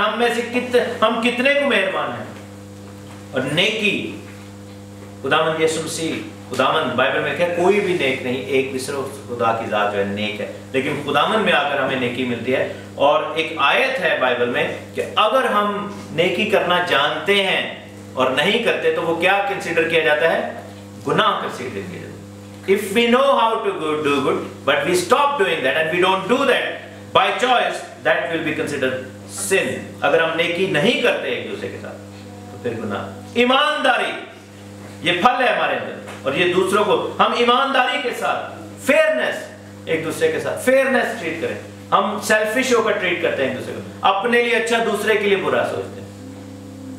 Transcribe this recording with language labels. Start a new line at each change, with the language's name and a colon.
Urdu: ہم میں سے ہم کتنے کو مہربان ہیں؟ اور نیکی، خداوند یسوع مسیح، خداوند بائبل میں کہ کوئی بھی نیک نہیں، ایک بھی صرف خدا کی ذات جو ہے نیک ہے. لیکن خداوند میں آ کر ہمیں نیکی ملتی ہے. اور ایک آیت ہے بائبل میں کہ اگر ہم نیکی کرنا جانتے ہیں اور نہیں کرتے تو وہ کیا کنسیڈر کیا جاتا ہے؟ گناہ کنسیڈر کیا جاتا ہے.
English: If we know how to do good, but we stop doing that and we don't do that by choice, that will be considered sin.
Urdu: اگر ہم نیکی نہیں کرتے ایک دوسرے کے ساتھ تو پھر گناہ. ایمانداری یہ پھل ہے ہمارے اندر، اور یہ دوسروں کو ہم ایمانداری کے ساتھ، فیئرنیس ایک دوسرے کے ساتھ فیئرنیس ٹریٹ کریں. ہم سیلفش ہو کر ٹریٹ کرتے ہیں ایک دوسرے کو، اپنے لیے اچھا دوسرے کے لیے برا سوچتے ہیں.